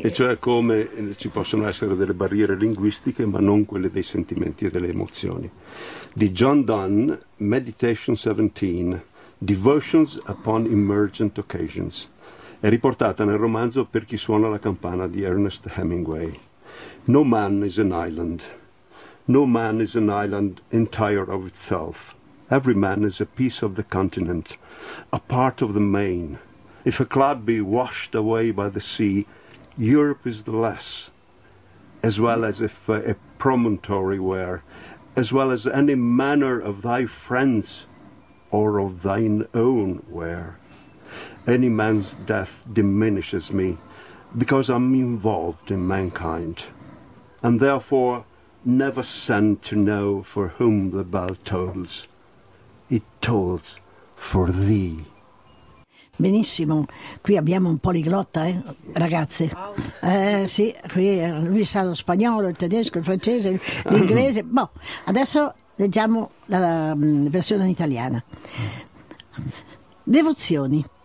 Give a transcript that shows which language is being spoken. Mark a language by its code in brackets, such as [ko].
[it] E cioè come ci possono essere delle barriere linguistiche, ma non quelle dei sentimenti e delle emozioni. Di John Donne, Meditation 17, Devotions upon Emergent Occasions, è riportata nel romanzo Per chi suona la campana di Ernest Hemingway. [en] No man is an island. No man is an island entire of itself. Every man is a piece of the continent, a part of the main. If a cloud be washed away by the sea, Europe is the less, as well as if a promontory were, as well as any manner of thy friends or of thine own were. Any man's death diminishes me, because I'm involved in mankind, and therefore never send to know for whom the bell tolls. It tolls for thee. [it] Benissimo, qui abbiamo un poliglotta, ragazze. Sì, qui lui sa lo spagnolo, il tedesco, il francese, l'inglese. Boh, adesso leggiamo la versione italiana. Devozioni.